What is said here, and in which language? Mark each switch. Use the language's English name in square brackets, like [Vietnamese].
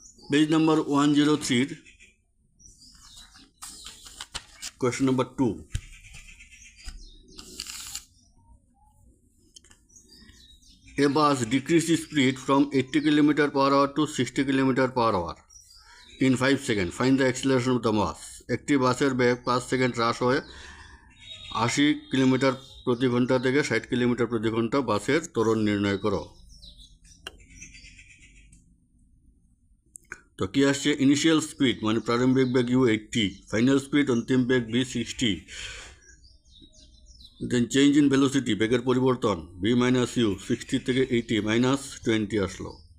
[English] Page number 103, question number 2. A bus decreased speed from 80 km/h to 60 km/h in 5 seconds. Find the acceleration of the bus. [Bangla] একটি বাসের বেগ 5 second হ্রাস হয়ে 80 kilometre প্রতি ঘন্টা থেকে 60 kilometre প্রতি ঘন্টা বাসের ত্বরণ নির্ণয় করো। তো কি আসছে? ইনিশিয়াল স্পিড মানে প্রারম্ভিক বেগ u80, ফাইনাল স্পিড অন্তিম বেগ v60, then change in velocity বেগের পরিবর্তন v মাইনাস ইউ 60 থেকে 80 মাইনাস 20 আসলো।